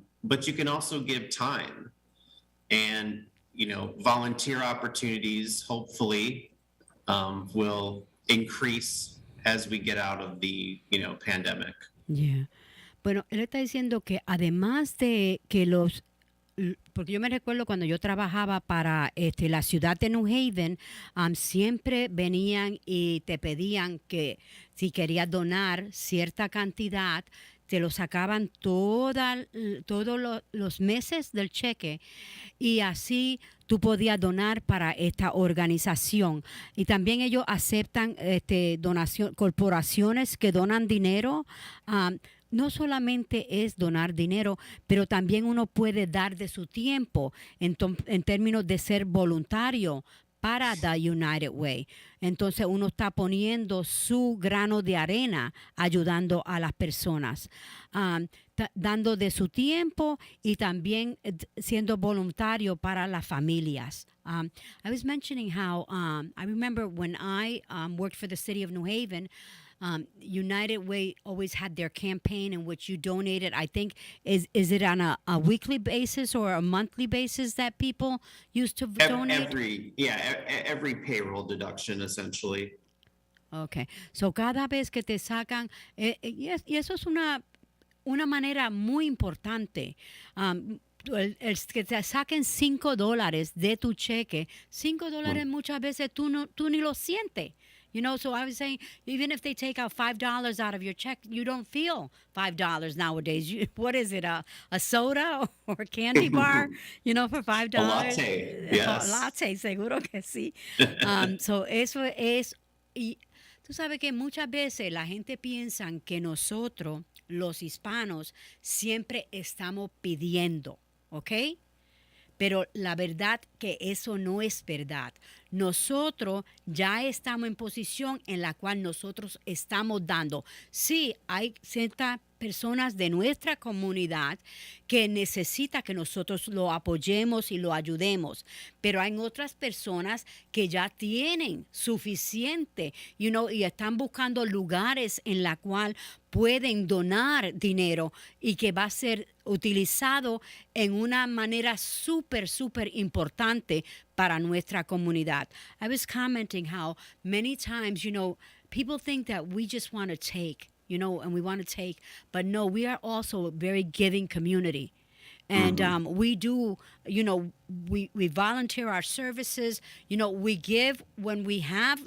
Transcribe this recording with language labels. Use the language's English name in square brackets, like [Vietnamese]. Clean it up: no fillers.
[English] But you can also give time and, volunteer opportunities, hopefully, will increase as we get out of the, pandemic. Yeah. [Spanish] Bueno, él está diciendo que además de que porque yo me recuerdo cuando yo trabajaba para la ciudad de New Haven, siempre venían y te pedían que si querías donar cierta cantidad, te lo sacaban todos los meses del cheque y así tú podías donar para esta organización. Y también ellos aceptan corporaciones que donan dinero. No solamente es donar dinero, pero también uno puede dar de su tiempo en términos de ser voluntario para The United Way. Entonces uno está poniendo su grano de arena ayudando a las personas, dando de su tiempo y también siendo voluntario para las familias. [English] I was mentioning how I remember when I worked for the city of New Haven, United Way always had their campaign in which you donated. I think, is it on a weekly basis or a monthly basis that people used to donate? Every payroll deduction, essentially. Okay. [Spanish] So cada vez que te sacan, y eso es una manera muy importante. El que te saquen $5 de tu cheque, $5 muchas veces tú ni lo sientes. [English] So I was saying, even if they take out $5 out of your check, you don't feel $5 nowadays. What is it, a soda or a candy bar, for $5? A latte, yes. [Spanish] A latte, seguro que sí. So eso es, y tú sabes que muchas veces la gente piensa que nosotros, los hispanos, siempre estamos pidiendo, ¿ok? Pero la verdad que eso no es verdad. Nosotros ya estamos en posición en la cual nosotros estamos dando. Sí, hay ciertas personas de nuestra comunidad que necesitan que nosotros lo apoyemos y lo ayudemos, pero hay otras personas que ya tienen suficiente, y están buscando lugares en la cual pueden donar dinero y que va a ser utilizado en una manera súper importante para nuestra comunidad. [English] I was commenting how many times, people think that we just want to take, and we want to take, but no, we are also a very giving community. And we do, we volunteer our services, we give when we have.